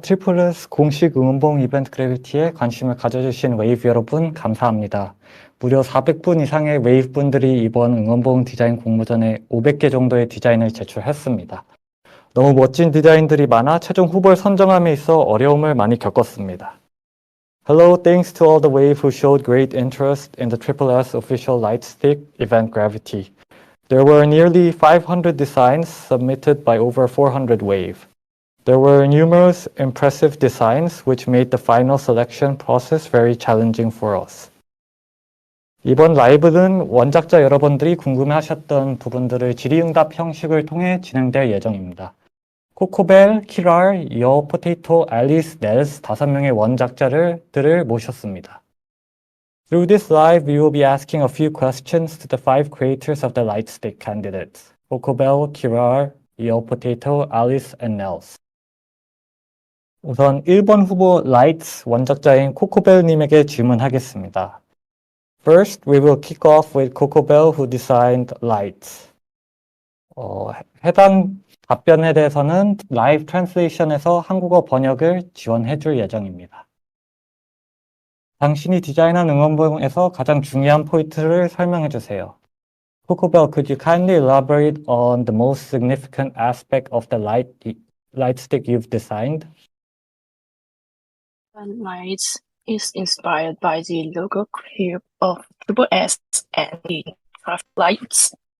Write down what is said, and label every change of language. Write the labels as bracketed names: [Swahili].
[Korean] 트리플S 공식 응원봉 이벤트 그래비티에 관심을 가져주신 웨이브 여러분 감사합니다. 무려 400분 이상의 웨이브 분들이 이번 응원봉 디자인 공모전에 500개 정도의 디자인을 제출했습니다. 너무 멋진 디자인들이 많아 최종 후보를 선정함에 있어 어려움을 많이 겪었습니다. [English] Hello, thanks to all the Wave who showed great interest in the tripleS official Lightstick event Gravity. There were nearly 500 designs submitted by over 400 Wave. There were numerous impressive designs which made the final selection process very challenging for us. [Korean] 이번 라이브는 원작자 여러분들이 궁금해하셨던 부분들을 질의응답 형식을 통해 진행될 예정입니다. 코코벨, 키랄, 여, 포테이토, 앨리스, 넬스 5명의 원작자들을 모셨습니다. [English] Through this live, we will be asking a few questions to the 5 creators of the Lightstick candidates, 코코벨, 키랄, 여, 포테이토, 앨리스, and 넬스. [Korean] 우선 1번 후보 라이트 원작자인 코코벨님에게 질문하겠습니다. [English] First, we will kick off with 코코벨 who designed Light. [Korean] 해당 답변에 대해서는 라이브 트랜슬레이션에서 한국어 번역을 지원해 줄 예정입니다. 당신이 디자인한 응원봉에서 가장 중요한 포인트를 설명해 주세요. [English] 코코벨, could you kindly elaborate on the most significant aspect of the light stick you've designed? Lights is inspired by the logo cube of tripleS and the traffic lights.